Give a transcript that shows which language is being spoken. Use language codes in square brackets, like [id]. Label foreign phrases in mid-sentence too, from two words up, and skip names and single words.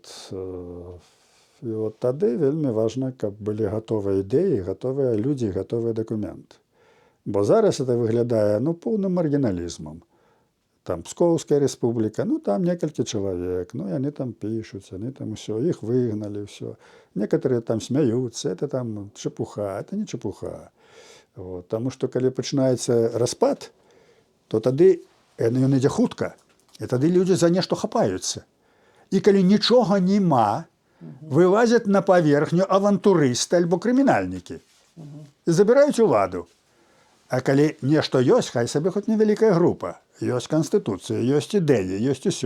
[be] І от тады вельмі важна, каб былі гатовыя ідэі, гатовыя людзі, гатовыя дакументы. Бо зараз это выглядае поўным маргіналізмам. Там Пскоўская рэспубліка, там некалькі чалавек, яны там пішуць, яны там усё, іх выгналі, ўсё. Некаторыя там смяюцца, [ru] это там чепуха, это не чепуха. Вот. [be] Таму што калі пачынаецца распад, то тады ён ідзе хутка, і тады людзі за нешта хапаюцца. І калі нічога няма, вылазяць на паверхню авантурысты альбо крымінальнікі і забіраюць уладу. А калі нешта ёсць, хай сабе хоць невялікая група, ёсць канстытуцыя, ёсць ідэі, ёсць усё.